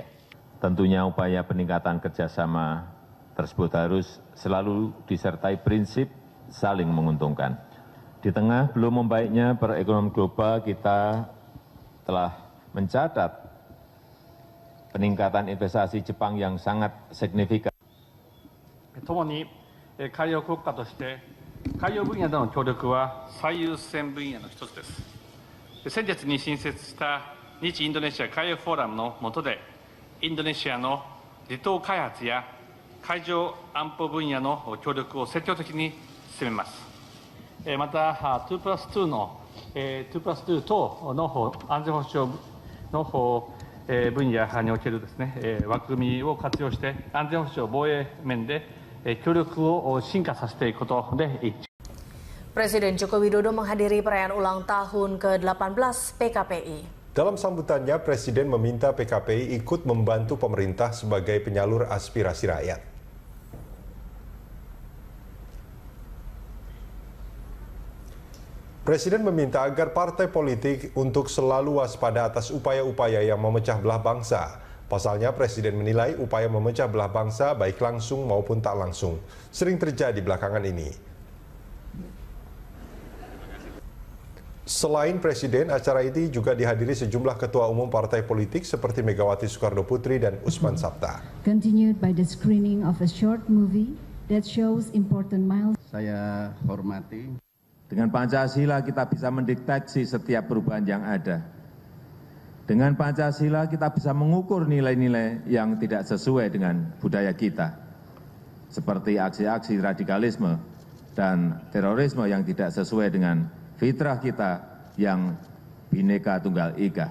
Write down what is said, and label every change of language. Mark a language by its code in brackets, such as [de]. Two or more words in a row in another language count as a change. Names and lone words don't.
[id] Tentunya upaya peningkatan kerjasama tersebut harus selalu disertai prinsip saling menguntungkan. Di tengah belum membaiknya perekonomian global, kita telah mencatat peningkatan investasi Jepang yang sangat signifikan. [ja] 共に海洋国家として海洋分野での協力は最優先分野の一つです。先月に新設した日インドネシア海洋フォーラムの下で、インドネシアの離島開発や海上安保分野の協力を積極的に進めます。また、2+2 の2+2等の安全保障の分野におけるですね、枠組みを活用して安全保障防衛面で協力を進化させていくことで一致。 [id] Presiden Joko Widodo menghadiri perayaan ulang tahun ke-18 PKPI. Dalam sambutannya, Presiden meminta PKPI ikut membantu pemerintah sebagai penyalur aspirasi rakyat. Presiden meminta agar partai politik untuk selalu waspada atas upaya-upaya yang memecah belah bangsa. Pasalnya, Presiden menilai upaya memecah belah bangsa baik langsung maupun tak langsung sering terjadi belakangan ini. Selain Presiden, acara ini juga dihadiri sejumlah ketua umum partai politik seperti Megawati Soekarno Putri dan Usman Sabta. [en] Continued by the screening of a short movie that shows important milestones. [id] Saya hormati. Dengan Pancasila kita bisa mendeteksi setiap perubahan yang ada. Dengan Pancasila kita bisa mengukur nilai-nilai yang tidak sesuai dengan budaya kita. Seperti aksi-aksi radikalisme dan terorisme yang tidak sesuai dengan fitrah kita yang Bhinneka Tunggal Ika.